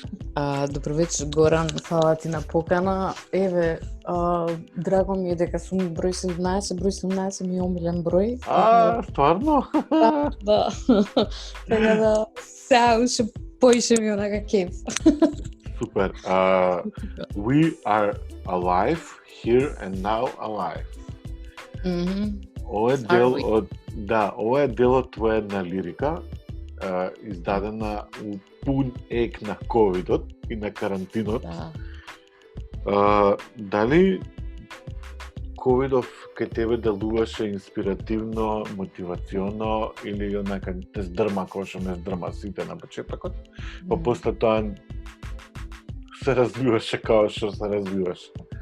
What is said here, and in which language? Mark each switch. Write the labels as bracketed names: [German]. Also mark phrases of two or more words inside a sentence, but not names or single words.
[Macedonian] Добро вечер, Горан, фала ти на покана. Еве, драго ми е дека сум број 17, број 17 ми е омилен број. Стварно? Да. Така да, сега уште поише ми онака кеф. Супер. [English] We are alive, here and now alive. [Macedonian] Ова е дел од ова е дел од твоја една лирика, издадена у пун ек на ковидот и на карантинот. Дали ковидов кај тебе делуваше инспиративно, мотивационо или онака те здрма кој што ме здрма сите на почетокот, па после тоа се развиваше како што се развиваше?